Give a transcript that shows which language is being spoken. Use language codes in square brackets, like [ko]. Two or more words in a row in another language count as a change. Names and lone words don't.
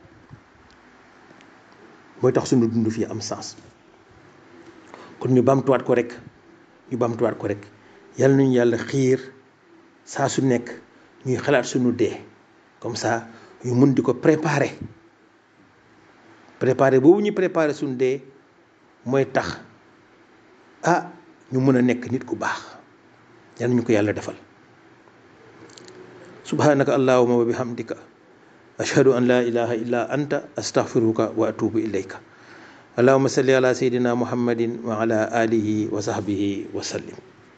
[wo] kon ñu bamtuwaat ko rek yàlla nañu yàlla xiir saa su nekk ñuy xalaat suñu dee [fr] comme ça [wo] ñu mun di ko préparer boobu ñuy préparer suñu dee mooy tax ñu mën a nekk nit ku baax yàlla ñu ko yàlla defal [ar] سبحانك اللهم وبحمدك أشهد أن لا إله إلا أنت أستغفرك وأتوب إليك اللهم صل على سيدنا محمد وعلى آله وصحبه وسلم